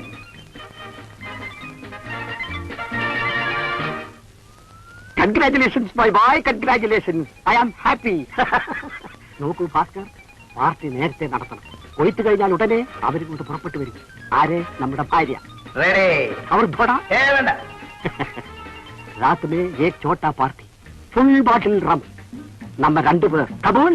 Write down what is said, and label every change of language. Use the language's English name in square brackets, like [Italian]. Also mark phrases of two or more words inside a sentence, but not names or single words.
[English] Congratulations my boy, congratulations. I am happy. [Malayalam] നോക്കൂ ഭാസ്കർ, പാർട്ടി നേരത്തെ നടത്തണം. കൊയ്ത്ത് കഴിഞ്ഞാൽ ഉടനെ അവരും കൊണ്ട് പുറപ്പെട്ടു വരും. ആരെ? നമ്മുടെ ഭാര്യ. റെഡി. [Hindi] और थोड़ा [Malayalam] വേണ്ട. [Hindi] रात में एक छोटा पार्टी, [English] full bottle [Hindi] रम. [Malayalam] நம்ம 2 പേർ. കബൂൽ?